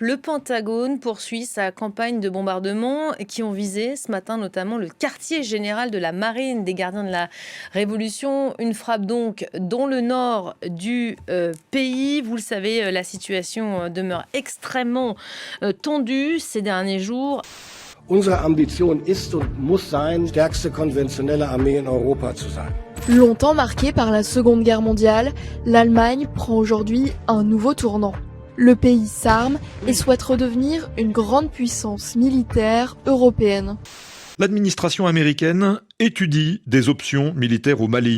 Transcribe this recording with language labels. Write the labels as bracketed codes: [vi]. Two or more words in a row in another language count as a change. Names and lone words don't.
[fr] Le Pentagone poursuit sa campagne de bombardements qui ont visé ce matin notamment le quartier général de la marine des gardiens de la Révolution. Une frappe donc dans le nord du pays. Vous le savez, la situation demeure extrêmement tendue ces derniers jours. [de] Unsere Ambition ist und muss sein, stärkste konventionelle Armee in Europa zu sein. [fr] Longtemps marquée par la Seconde Guerre mondiale, l'Allemagne prend aujourd'hui un nouveau tournant. Le pays s'arme et souhaite redevenir une grande puissance militaire européenne. L'administration américaine étudie des options militaires au Mali.